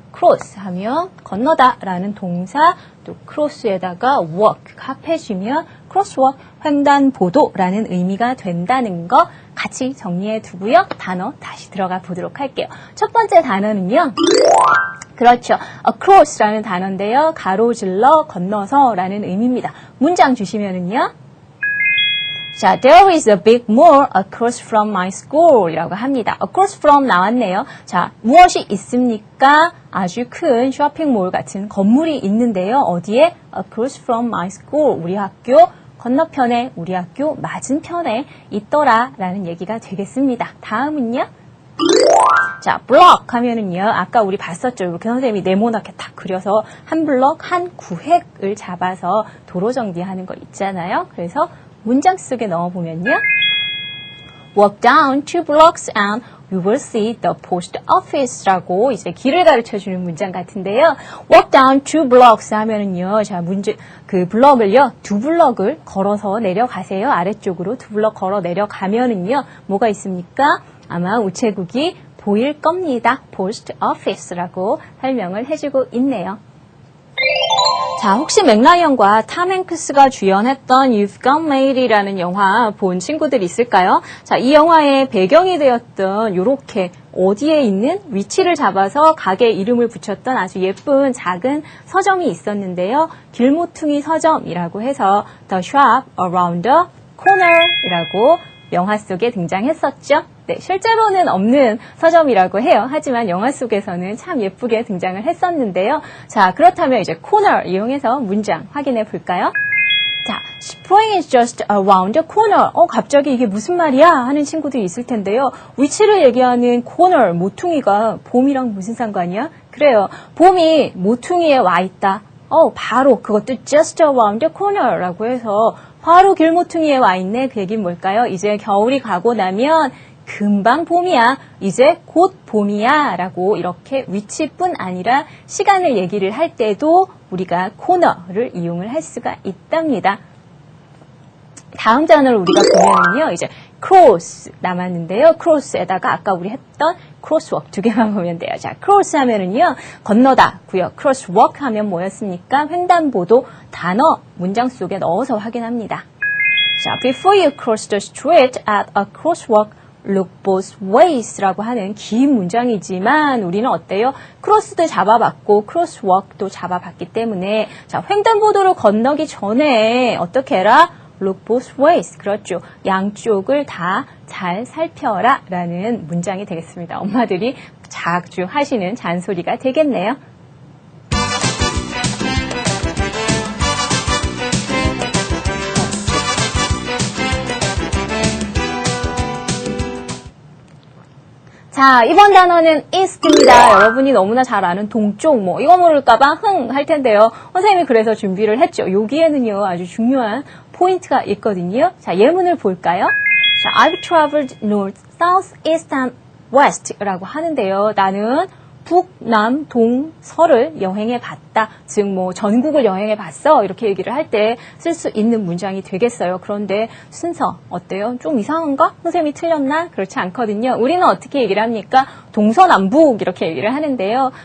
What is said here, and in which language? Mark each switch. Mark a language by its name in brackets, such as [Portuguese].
[Korean] cross 하면 건너다 라는 동사, 또 cross에다가 walk 합해주면 crosswalk 횡단보도라는 의미가 된다는 거 같이 정리해 두고요. 단어 다시 들어가 보도록 할게요. 첫 번째 단어는요. 그렇죠. across라는 단어인데요. 가로질러 건너서라는 의미입니다. 문장 주시면은요. [English] 자, there is a big mall across from my school [Korean] 이라고 합니다. [English] across from [Korean] 나왔네요. 자, 무엇이 있습니까? 아주 큰 쇼핑몰 같은 건물이 있는데요. 어디에? [English] across from my school. [Korean] 우리 학교 건너편에, 우리 학교 맞은편에 있더라 라는 얘기가 되겠습니다. 다음은요. 자, block 하면은요. 아까 우리 봤었죠. 이렇게 선생님이 네모나게 딱 그려서 한 블럭, 한 구획을 잡아서 도로 정비하는 거 있잖아요. 그래서 문장 속에 넣어보면요. [English] Walk down 2 blocks and you will see the post office라고 [Korean] 이제 길을 가르쳐주는 문장 같은데요. [English] Walk down 2 blocks [Korean] 하면은요. 자, 그 블럭을요. 2 블럭을 걸어서 내려가세요. 아래쪽으로 2 블럭 걸어 내려가면은요. 뭐가 있습니까? 아마 우체국이 보일 겁니다. post office라고 설명을 해주고 있네요. 자, 혹시 맥라이언과 탐 행크스가 주연했던 You've Got Mail이라는 영화 본 친구들 있을까요? 자, 이 영화의 배경이 되었던 요렇게 어디에 있는 위치를 잡아서 가게 이름을 붙였던 아주 예쁜 작은 서점이 있었는데요. 길모퉁이 서점이라고 해서 The Shop Around the Corner이라고 영화 속에 등장했었죠. 네, 실제로는 없는 서점이라고 해요. 하지만 영화 속에서는 참 예쁘게 등장을 했었는데요. 자, 그렇다면 이제 corner 이용해서 문장 확인해 볼까요? [English] 자, spring is just around the corner. [Korean] 갑자기 이게 무슨 말이야? 하는 친구들이 있을 텐데요. 위치를 얘기하는 corner, 모퉁이가 봄이랑 무슨 상관이야? 그래요. 봄이 모퉁이에 와 있다. 바로 그것도 [English] just around the corner [Korean] 라고 해서 바로 길모퉁이에 와 있네. 그 얘기는 뭘까요? 이제 겨울이 가고 나면 금방 봄이야. 이제 곧 봄이야. 라고 이렇게 위치뿐 아니라 시간을 얘기를 할 때도 우리가 corner를 이용을 할 수가 있답니다. 다음 단어를 우리가 보면은요. 이제 cross 남았는데요. cross에다가 아까 우리 했던 crosswalk 두 개만 보면 돼요. 자, cross 하면은요. 건너다 고요. crosswalk 하면 뭐였습니까? 횡단보도 단어 문장 속에 넣어서 확인합니다. [English] 자, before you cross the street at a crosswalk, look both ways [Korean] 라고 하는 긴 문장이지만 우리는 어때요? 크로스도 잡아봤고 crosswalk도 잡아봤기 때문에 자, 횡단보도를 건너기 전에 어떻게 해라? [English] Look both ways. [Korean] 그렇죠. 양쪽을 다 잘 살펴라 라는 문장이 되겠습니다. 엄마들이 자주 하시는 잔소리가 되겠네요. 자, 이번 단어는 east입니다. 여러분이 너무나 잘 아는 동쪽, 이거 모를까봐 할 텐데요. 선생님이 그래서 준비를 했죠. 여기에는요, 아주 중요한 포인트가 있거든요. 자, 예문을 볼까요? [English] 자, I've traveled north, south, east, and west [Korean] 라고 하는데요. 나는 북, 남, 동, 서를 여행해 봤다. 즉, 전국을 여행해 봤어. 이렇게 얘기를 할 때 쓸 수 있는 문장이 되겠어요. 그런데 순서 어때요? 좀 이상한가? 선생님이 틀렸나? 그렇지 않거든요. 우리는 어떻게 얘기를 합니까? 동서남북 이렇게 얘기를 하는데요.